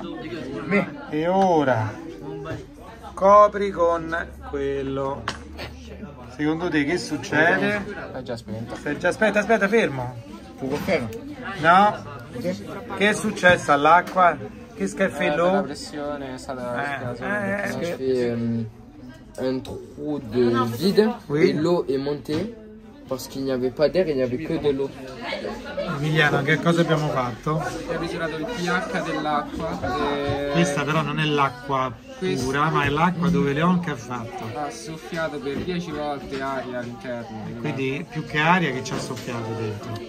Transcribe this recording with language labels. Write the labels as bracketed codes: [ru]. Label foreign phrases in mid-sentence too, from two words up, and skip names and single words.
[it] E ora copri con quello. Secondo te che succede? È già spenta. Aspetta, fermo. No? Che è successo all'acqua? Che schiffello? La pressione è stata [fr] un trou de vide et l'eau est montée parce qu'il n'y avait pas d'air, il n'y avait que de l'eau. [it] Emiliano, che cosa abbiamo fatto? Abbiamo misurato il pH dell'acqua. Questa però non è l'acqua pura, ma è l'acqua dove Leon che ha fatto? Ha soffiato per 10 volte aria all'interno. Quindi più che aria che ci ha soffiato dentro?